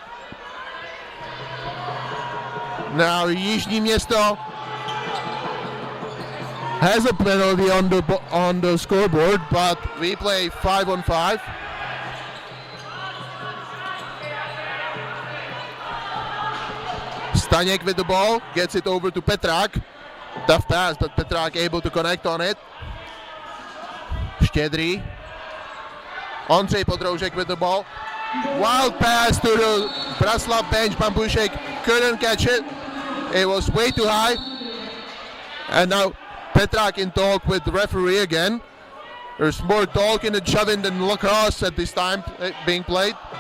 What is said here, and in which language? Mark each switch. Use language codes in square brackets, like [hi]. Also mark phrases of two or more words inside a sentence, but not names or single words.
[en] Now Jižní Město has a penalty on the scoreboard, but we play 5-on-5. Staněk with the ball, gets it over to Petrák. Tough pass, but Petrák able to connect on it. Štědrý. Ondřej Podroužek with the ball. Wild pass to the Zbraslav bench. Bambušek couldn't catch it. It was way too high. And now Petrák in talk with the referee again. There's more talking and shoving than lacrosse at this time being played.